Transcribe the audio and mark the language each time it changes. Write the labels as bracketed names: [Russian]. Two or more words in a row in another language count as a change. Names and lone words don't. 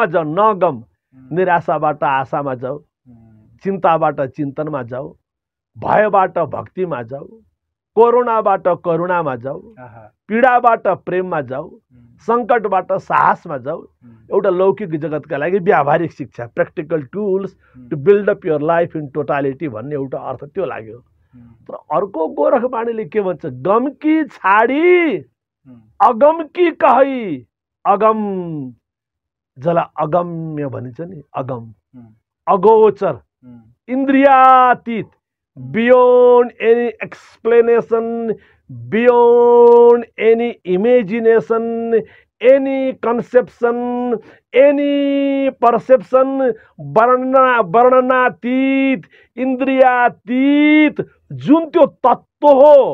[Nepali] जाऊ नगम निराशाबाट आशामा जाऊ चिन्ताबाट चिन्तनमा जाऊ भयबाट भक्तिमा जाऊ कोरोनाबाट करुणामा जाऊ पीडाबाट प्रेममा जाऊ सङ्कटबाट साहसमा जाऊ एउटा लौकिक जगतका लागि व्यावहारिक शिक्षा [English] practical tools to build up your life in totality [Nepali] भन्ने एउटा अर्थ त्यो लाग्यो तर अर्को गोरखबाणीले के भन्छ [Hindi] गम की छाडी अगम की [Nepali] कहै अगम जसलाई अगम्य भनिन्छ नि अगम अगोचर इन्द्रियातीत [English] beyond any explanation beyond any imagination any conception any perception [Nepali] वर्णनातीत इन्द्रियातीत जुन त्यो तत्त्व हो